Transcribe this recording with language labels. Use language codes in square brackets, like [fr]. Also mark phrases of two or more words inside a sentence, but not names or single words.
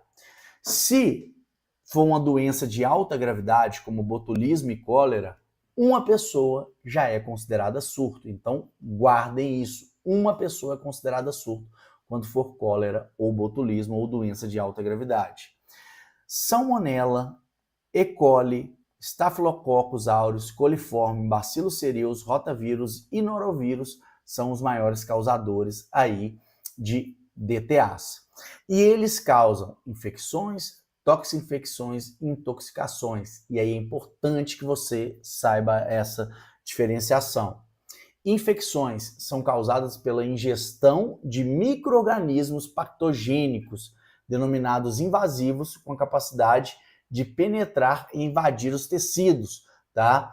[pt] Se for uma doença de alta gravidade, como botulismo e cólera, 1 pessoa já é considerada surto. Então, guardem isso. 1 pessoa é considerada surto quando for cólera ou botulismo ou doença de alta gravidade. Salmonella, E. coli, Staphylococcus aureus, coliforme, Bacillus cereus, rotavírus e norovírus são os maiores causadores aí de DTAs. E eles causam infecções, toxinfecções e intoxicações. E aí é importante que você saiba essa diferenciação. Infecções são causadas pela ingestão de micro-organismos patogênicos, denominados invasivos, com a capacidade de penetrar e invadir os tecidos, tá?